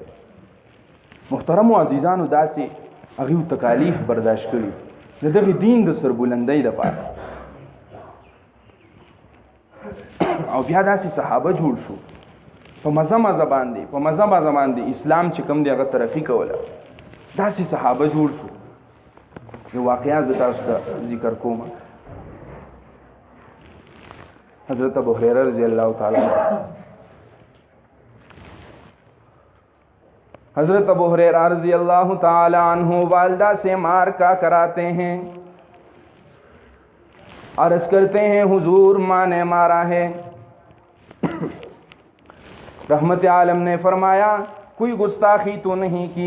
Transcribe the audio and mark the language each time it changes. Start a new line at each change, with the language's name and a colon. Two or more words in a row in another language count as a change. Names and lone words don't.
Pashto: محترمو عزیزانو داسې هغوی تکالیف برداشت کړي د دغې دین د سربلندۍ دپاره او بیا داسې صحابه جوړ شو په مزه باندې اسلام چې کوم دی هغه ترقي کوله. داسې صحابه جوړ شو. یو واقعه زه تاسو ته ذکر کوم.
Urdu: حضرت ابو هريره
Arabic: رضی الله تعالی عنہ
Urdu: حضرت ابو ہریرہ
Arabic: رضی اللہ تعالی عنہ
Urdu: والدہ سے مار کا کراتے ہیں. عرض کرتے ہیں حضور ماں نے مارا ہے. رحمت عالم نے فرمایا کوئی گستاخی تو نہیں کی.